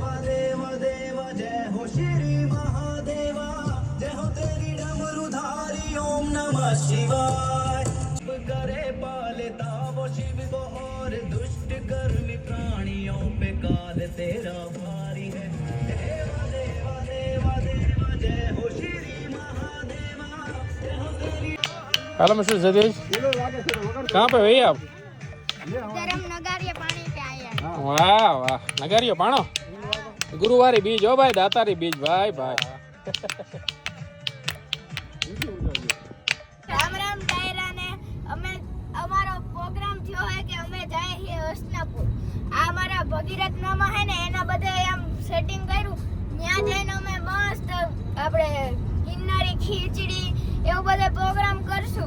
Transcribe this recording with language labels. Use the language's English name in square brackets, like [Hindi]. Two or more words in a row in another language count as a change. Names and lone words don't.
[Hindi] देव देव जय हो श्री महादेवा जय हो तेरी डमरुधारी ओम नमः शिवाय करे पालता वो शिव को और दुष्ट कर्मी प्राणियों पे काल तेरा भारी है देव देव देव देव जय हो श्री महादेवा जय हो तेरी। हेलो मिस्टर जदेश, कहाँ पे भैया आप? गरम नगारिया पानी पे आए हैं. [Gujarati] વાહ વાહ, નગારિયો પાણો. ગુરુવારે બીજ હો ભાઈ, દાતારી બીજ ભાઈ ભાઈ. રામ રામ ડાયરા ને અમે અમારો પ્રોગ્રામ થયો હે કે અમે જાય હે હસનાપુર. આ અમારા ભગીરથ મામા હે ને એના બધે આમ સેટિંગ કર્યું, ત્યાં જઈને અમે મસ્ત આપણે ગિરનારી ખીચડી એવું બધે પ્રોગ્રામ કરશું.